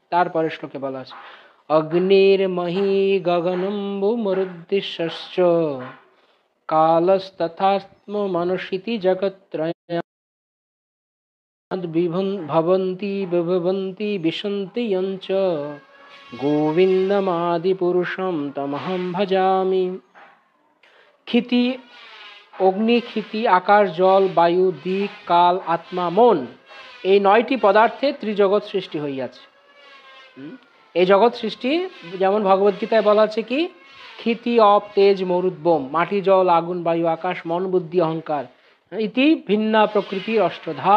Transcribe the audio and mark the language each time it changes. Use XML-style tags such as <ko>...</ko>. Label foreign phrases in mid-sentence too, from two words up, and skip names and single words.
<bn>তারপরে শ্লোকে বলা আছে</bn> <sa>অগ্নির্মহি গগনম্বু মরুদ্দিশ্য কালস্তথাত্ম মনুষিতি জগত্রয় ভবন্তি বিভবন্তি বিশন্তি যঞ্চ গোবিন্দমাদি পুরুষম তমহম ভজামি।</sa> <bn>ক্ষিতি, অগ্নি, ক্ষিতি, আকাশ, জল, বায়ু, দিক, কাল, আত্মা, মন, এই 9টি পদার্থে ত্রিজগৎ সৃষ্টি হইয়াছে। এই জগৎ সৃষ্টি যেমন ভগবদ্গীতায় বলা আছে কি,</bn> <sa>ক্ষিতি অপ তেজ মরুদ বোম,</sa> <bn>মাটি, জল, আগুন, বায়ু, আকাশ, মন, বুদ্ধি, অহংকার,</bn> <sa>ইতি ভিন্না প্রকৃতির অষ্টধা।</sa>